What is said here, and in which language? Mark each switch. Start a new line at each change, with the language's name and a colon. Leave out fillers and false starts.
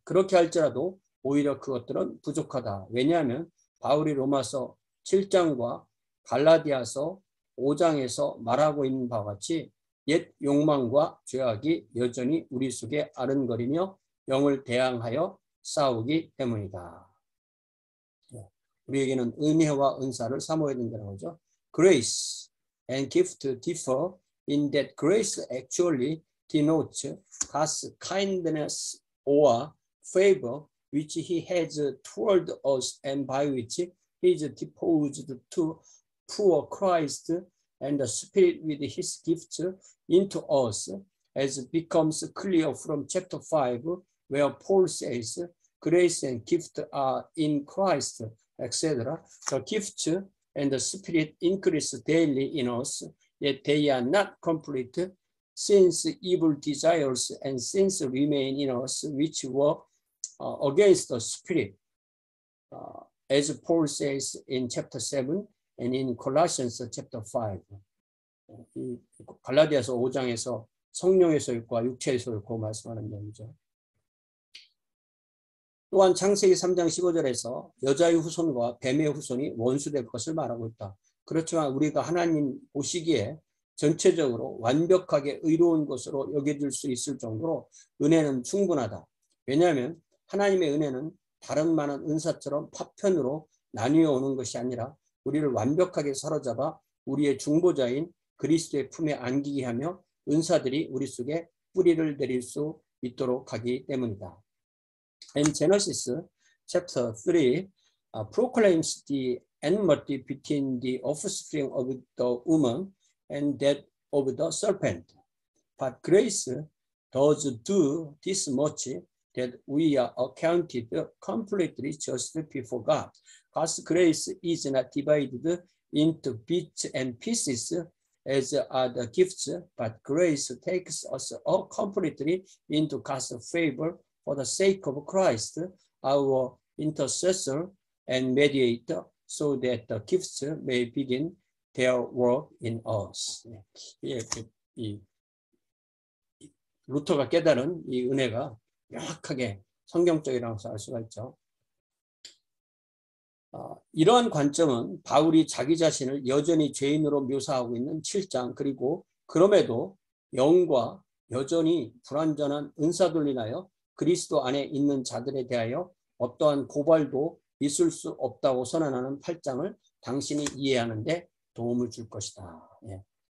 Korean: 그렇게 할지라도 오히려 그것들은 부족하다. 왜냐하면 바울이 로마서 7장과 갈라디아서 5장에서 말하고 있는 바와 같이 옛 욕망과 죄악이 여전히 우리 속에 아른거리며 영을 대항하여 싸우기 때문이다. 우리에게는 은혜와 은사를 사모해야 된다는 거죠.
English: Grace and gift differ in that grace actually denotes God's kindness or favor which he has toward us and by which he is disposed to pour Christ and the Spirit with his gifts into us, as becomes clear from chapter 5, where Paul says, grace and gift are in Christ, etc. The gifts and the Spirit increase daily in us, yet they are not complete, since evil desires and sins remain in us, which were against the Spirit, as Paul says in chapter 7 and in Colossians chapter 5.
Korean: 갈라디아서 5장에서 성령의 소욕과 육체의 소욕고 말씀하는 내용이죠. 또한 창세기 3장 15절에서 여자의 후손과 뱀의 후손이 원수될 것을 말하고 있다. 그렇지만 우리가 하나님 보시기에 전체적으로 완벽하게 의로운 것으로 여겨질 수 있을 정도로 은혜는 충분하다. 왜냐하면 하나님의 은혜는 다른 많은 은사처럼 파편으로 나뉘어 오는 것이 아니라 우리를 완벽하게 사로잡아 우리의 중보자인 그리스도의 품에 안기게 하며 은사들이 우리 속에 뿌리를 내릴 수 있도록 하기 때문이다.
English: And Genesis chapter 3 proclaims the enmity between the offspring of the woman and that of the serpent. But grace does do this much, that we are accounted completely just before God. God's grace is not divided into bits and pieces as are the gifts, but grace takes us all completely into God's favor for the sake of Christ, our intercessor and mediator, so that the gifts may begin their work in us.
Korean: 이 루터가 깨달은 이 은혜가 명확하게 성경적이라고 알 수가 있죠. 이러한 관점은 바울이 자기 자신을 여전히 죄인으로 묘사하고 있는 7장, 그리고 그럼에도 영과 여전히 불완전한 은사들로 인하여 그리스도 안에 있는 자들에 대하여 어떠한 고발도 있을 수 없다고 선언하는 8장을 당신이 이해하는 데 도움을 줄 것이다. 예.